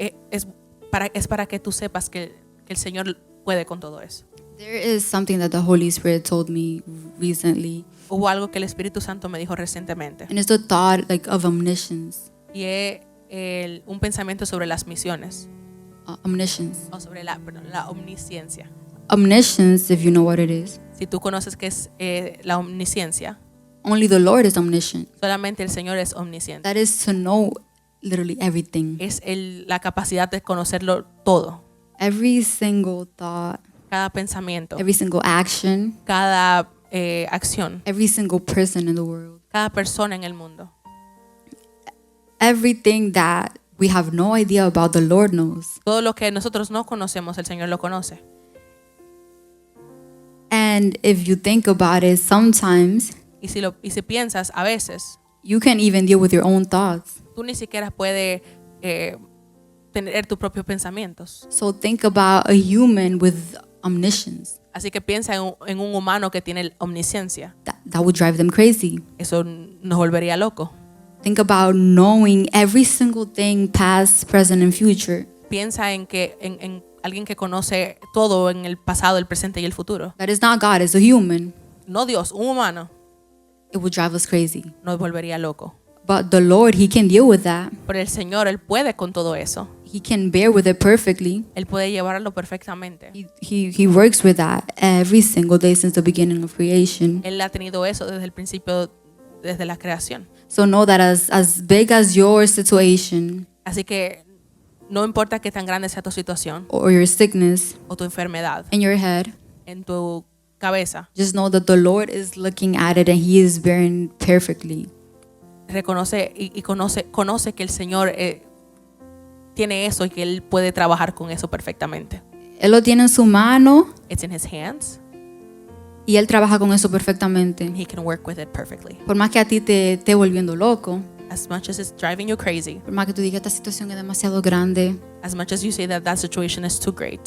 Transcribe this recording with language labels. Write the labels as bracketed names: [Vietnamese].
[Spanish] Es para que tú sepas que el Señor puede con todo eso. [English] There is something that the Holy Spirit told me recently, [Spanish] Hubo algo que el Espíritu Santo me dijo recientemente. [English] and it's the thought of omniscience. [Spanish] Y es un pensamiento sobre las misiones. [English] Omniscience. [Spanish] O sobre la omnisciencia. [English] Omniscience, if you know what it is, [Spanish] Si tú conoces qué es la omnisciencia, [English] only the Lord is omniscient. [Spanish] solamente el Señor es omnisciente. [English] That is to know literally everything. [Spanish] Es la capacidad de conocerlo todo. [English] Every single thought, [Spanish] Cada pensamiento, [English] every single action, [Spanish] cada acción, [English] every single person in the world. [Spanish] cada persona en el mundo. [English] Everything that we have no idea about, the Lord knows. [Spanish] Todo lo que nosotros no conocemos, el Señor lo conoce. [English] And if you think about it, sometimes [Spanish] Y si piensas, a veces, [English] you can't even deal with your own thoughts. [Spanish] tú ni siquiera puedes tener tus propios pensamientos. [English] So think about a human with omniscience. [Spanish] Así que piensa en un humano que tiene omnisciencia. [English] That would drive them crazy. [Spanish] Eso nos volvería loco. [English] Think about knowing every single thing, past, present, and future. [Spanish] Piensa en alguien que conoce todo en el pasado, el presente y el futuro. [English] That is not God, it's a human. [Spanish] No Dios, un humano [English] It would drive us crazy. [Spanish] nos volvería loco. [English] But the Lord, He can deal with that. [Spanish] Pero el Señor, Él puede con todo eso. [English] He can bear with it perfectly. [Spanish] Él puede llevarlo perfectamente. [English] He works with that every single day since the beginning of creation. [Spanish] Él ha tenido eso desde el principio, desde la creación. [English] So know that as big as your situation [Spanish] Así que no importa qué tan grande sea tu situación [English] or your sickness [Spanish] o tu enfermedad [English] in your head, [Spanish] en tu cabeza, [English] just know that the Lord is looking at it and He is bearing perfectly. [Spanish] reconoce y conoce que el Señor tiene eso y que Él puede trabajar con eso perfectamente. Él lo tiene en su mano [English] It's in His hands. [Spanish] y Él trabaja con eso perfectamente. [English] And He can work with it perfectly. [Spanish] Por más que a ti te esté volviendo loco, [English] As much as it's driving you crazy, [Spanish] por más que tú digas esta situación es demasiado grande, [English] as much as you say that situation is too great,